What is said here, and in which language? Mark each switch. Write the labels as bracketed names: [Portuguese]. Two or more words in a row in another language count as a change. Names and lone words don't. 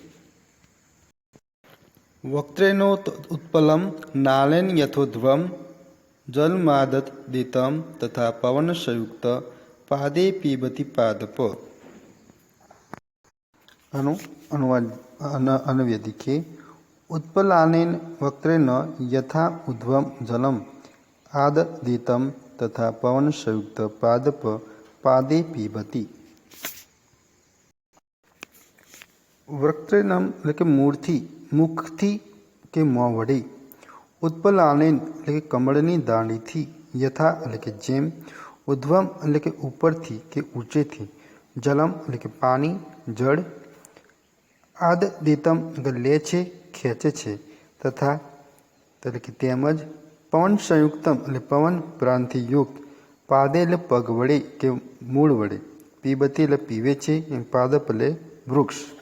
[Sanskrit] વક્ત્રેનો ઉત્પલમ નાલેન યથોધ્વમ જલમાદત દિતમ તથા પવન સંયુક્ત પાદે પીબતી પાદપ. [Hindi] અનુવાદ देखिए. [Sanskrit] उत्पलानेन वक्त्रेण यथा उद्वम जलम आददितम तथा पवन संयुक्त पादप पादे पीबती. [Gujarati] વક્ત્રેનમ એટલે કે મૂળથી, મુખથી કે મોં વડે, ઉત્પલાનેન એટલે કે કમળની દાંડીથી, યથા એટલે કે જેમ, ઉદ્વમ એટલે કે ઉપરથી કે ઊંચેથી, જલમ એટલે કે પાણી જળ, આદદિતમ એટલે લે છે ખેંચે છે, તથા એટલે કે તેમજ, [Sanskrit] પવન સંયુક્તમ [Gujarati] એટલે પવન પ્રાણથી યુક્ત, પાદે એટલે પગ વડે કે મૂળ વડે, પીબતી એટલે પીવે છે, પાદપ એટલે વૃક્ષ.